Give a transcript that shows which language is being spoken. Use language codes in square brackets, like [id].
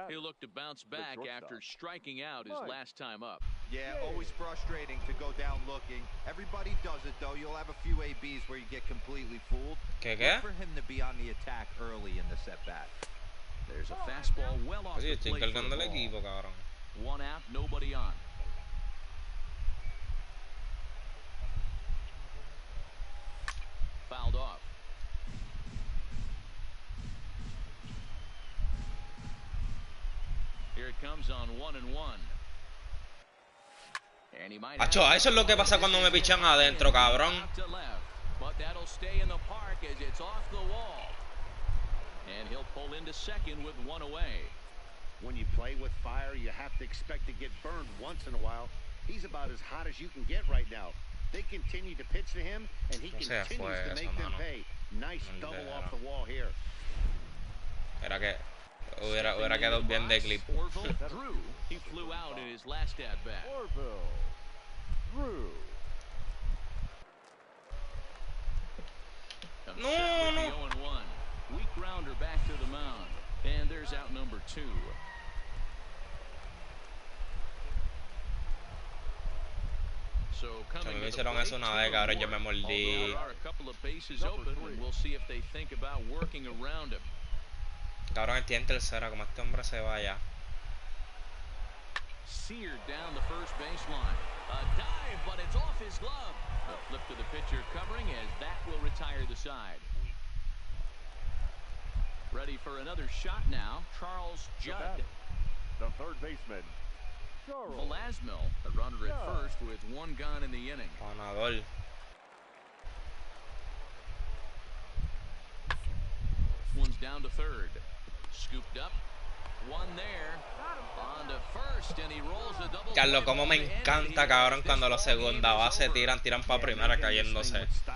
[en] He'll look to bounce back after striking out his last time up. Yeah, always frustrating to go down looking. Everybody does it, though. You'll have a few ABs where you get completely fooled. [es] ¿Qué? [en] Look for him to be on the attack early in the set-bat. There's a fastball well off the [es] Estoy [en] plate [es] cargando el equipo, cabrón. [en] 1 out, nobody on. Fouled off. Here it comes on 1-1. And he might [es] Acho, eso es lo que pasa cuando me pichan adentro, cabrón. [en] But that'll stay in the park as it's off the wall. And he'll pull into second with 1 away. When you play with fire, you have to expect to get burned once in a while. He's about as hot as you can get right now. They continue to pitch to him, and he continues to make them pay. Nice double off the wall here. [es] Era que hubiera quedado bien de clip. [en] Drew, he flew out in his last at bat. Drew. No. 0-1. Weak grounder back to the mound. And there's out number 2. So coming [es] me hicieron eso una vez, cabrón, yo me mordí. [en] There are a couple of bases open, and we'll see if they think about working around him. [es] Cabrón, estoy en tercera, como este hombre se vaya. [en] Seared down the first baseline. A dive, but it's off his glove. A flip to the pitcher covering as that will retire the side. Ready for another shot now, Charles Judd. The third baseman, Charles. Velasmil, a runner at first with 1 gone in the inning. [es] Ganador. [en] runs down to third. Scooped up. One there. On to first, and he rolls a double. [es] Carlos, como me encanta, cabrón, cuando los segunda base tiran para primera cayéndose.